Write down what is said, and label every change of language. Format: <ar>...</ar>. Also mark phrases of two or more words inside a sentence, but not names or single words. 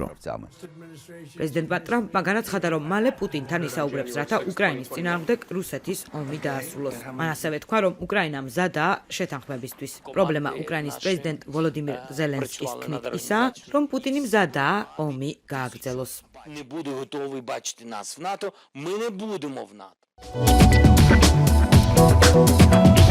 <ka>პრეზიდენტმა ტრამპმა განაცხადა, რომ მალე პუტინთან ისაუბრებს, რათა უკრაინის წინააღმდეგ რუსეთის ომი დაასრულოს. მან ასევე თქვა, რომ უკრაინა მზადაა შეთანხმებისთვის. პრობლემა უკრაინის პრეზიდენტ ვოლოდიმირ ზელენსკის თქმით ისაა, რომ პუტინი მზადაა ომი გააგრძელოს.</ka> <uk>Не буду готовий бачити нас в НАТО, ми не будемо в НАТО.</uk>